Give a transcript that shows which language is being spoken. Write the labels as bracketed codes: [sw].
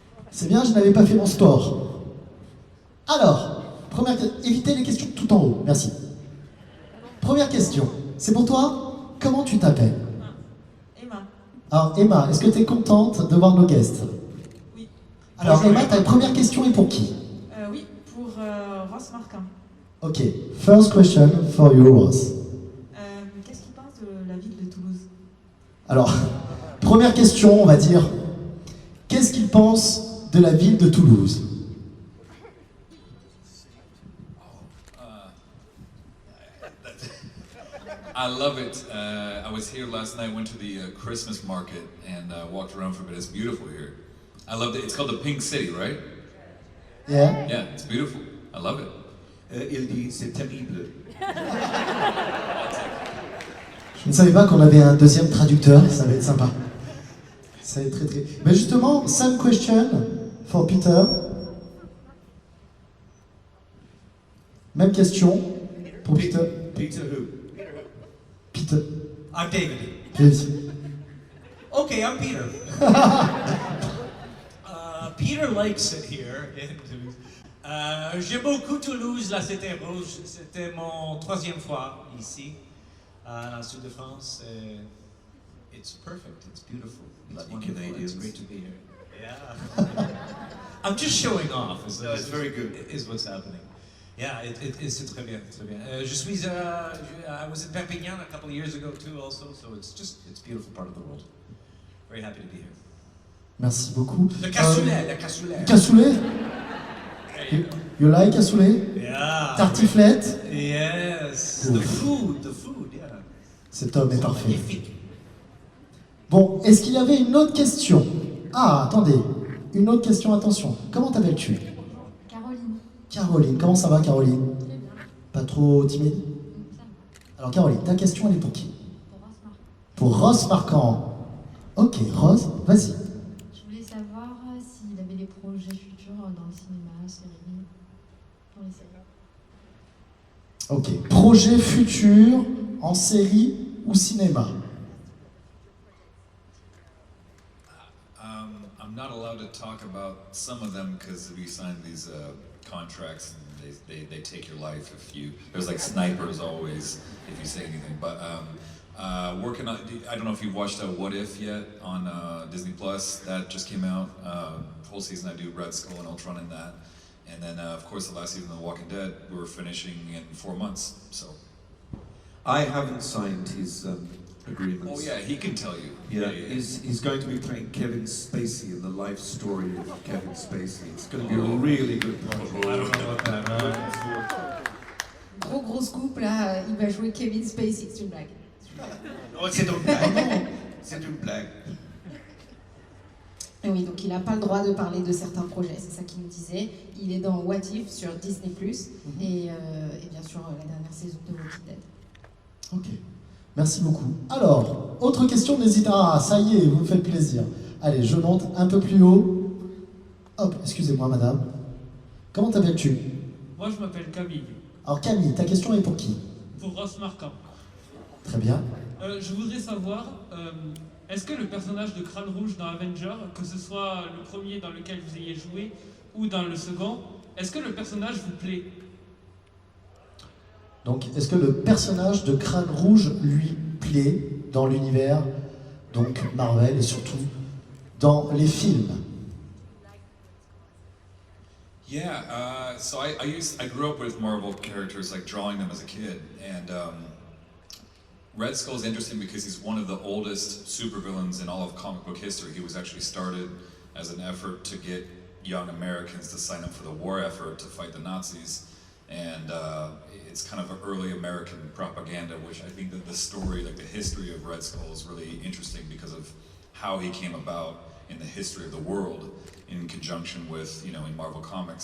[fr] C'est bien, je n'avais pas fait mon sport. Alors, première question. Évitez les questions tout en haut. Merci. Première question. C'est pour toi? Comment tu t'appelles? Emma. Alors, Emma, est-ce que tu es contente de voir nos guests? Oui. Alors, Emma, ta première question est pour qui? Oui, pour Ross Marquand. [en] Ok, first question for you, Ross. [fr] Qu'est-ce qu'il pense de la ville de Toulouse? Alors, première question, on va dire, qu'est-ce qu'il pense de la ville de Toulouse? [en] I love it. I was here last night, went to the Christmas market and walked around for a bit. It's beautiful here. I love it. It's called the Pink City, right? Yeah? Yeah, it's beautiful. I love it. [fr] Il dit c'est terrible. Je ne savais pas qu'on avait un deuxième traducteur, ça va être sympa. Ça va être très très... Mais justement, [en] same question for Peter. [fr] Même question pour Peter. [en] Peter who? Peter. I'm David. Yes. Okay, I'm Peter. Peter likes it here in Toulouse. [fr] J'aime beaucoup Toulouse. Là, c'était mon troisième fois ici, dans le sud de France. [en] It's perfect. It's beautiful. It's Bloody wonderful. Canadians. It's great to be here. Yeah. I'm just showing off. No, it's very good. Is what's happening. [fr] Yeah, c'est très bien, très bien. [en] I was in Perpignan a couple of years ago too, also. So it's a beautiful part of the world. Very happy to be here. [fr] Merci beaucoup. Le cassoulet, le cassoulet. [en] Cassoulet? You like cassoulet? Yeah. Tartiflette? Yes. Ooh. The food, yeah. [fr] Cet homme est parfait. Magnifique. Bon, est-ce qu'il y avait une autre question? Ah, attendez. Une autre question, attention. Comment t'appelles-tu? Caroline. Caroline. Comment ça va, Caroline? Très bien. Pas trop timide? Ça, Alors, Caroline, ta question, elle est pour qui? pour Ross Marquand. Pour Ross Marquand. Ok, Rose, vas-y. Je voulais savoir s'il avait des projets futurs dans le cinéma, séries, dans les séries. Ok. Projet futur en série ou cinéma? [en] I'm not allowed to talk about some of them because we signed these contracts and they take your life if you. There's like snipers always if you say anything. But working on. I don't know if you've watched What If yet on Disney Plus. That just came out. Whole season I do Red Skull and Ultron in that. And then of course the last season of The Walking Dead we're finishing in 4 months. So. I haven't signed his agreements. Oh yeah, he can tell you. Yeah, he's going to be playing Kevin Spacey in the life story of Kevin Spacey. It's going to be a really good project. I don't know about that. [fr] Gros scoop là, il va jouer Kevin Spacey, c'est une blague. Oh, c'est une blague. C'est une blague. Et oui, donc il n'a pas le droit de parler de certains projets, c'est ça qu'il nous disait. Il est dans What If sur Disney+, et bien sûr la dernière saison de Walking Dead. Ok. Merci beaucoup. Alors, autre question, n'hésitez pas. Ah, ça y est, vous me faites plaisir. Allez, je monte un peu plus haut. Hop, excusez-moi, madame. Comment t'appelles-tu? Moi, je m'appelle Camille. Alors, Camille, ta question est pour qui? Pour Ross Marquand. Très bien. Je voudrais savoir, est-ce que le personnage de Crâne Rouge dans Avenger, que ce soit le premier dans lequel vous ayez joué ou dans le second, est-ce que le personnage vous plaît? Donc, est-ce que le personnage de Crâne Rouge lui plaît dans l'univers, donc Marvel, et surtout dans les films? [en] Yeah, so I grew up with Marvel characters, like drawing them as a kid, and Red Skull is interesting because he's one of the oldest supervillains in all of comic book history. He was actually started as an effort to get young Americans to sign up for the war effort to fight the Nazis, and it's kind of an early American propaganda, which I think that the story, like the history of Red Skull is really interesting because of how he came about in the history of the world in conjunction with, you know, in Marvel Comics.